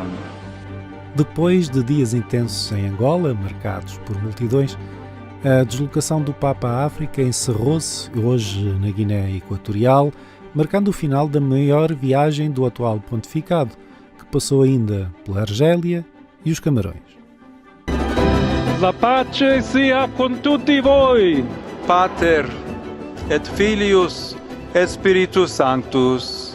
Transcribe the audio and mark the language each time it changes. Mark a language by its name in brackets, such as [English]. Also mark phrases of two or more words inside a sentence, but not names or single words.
[Portuguese] Depois de dias intensos em Angola, marcados por multidões, a deslocação do Papa à África encerrou-se hoje na Guiné Equatorial, marcando o final da maior viagem do atual pontificado, que passou ainda pela Argélia e os Camarões. [Italian] La pace sia con tutti voi. [Latin] Pater et Filius et Spiritus Sanctus.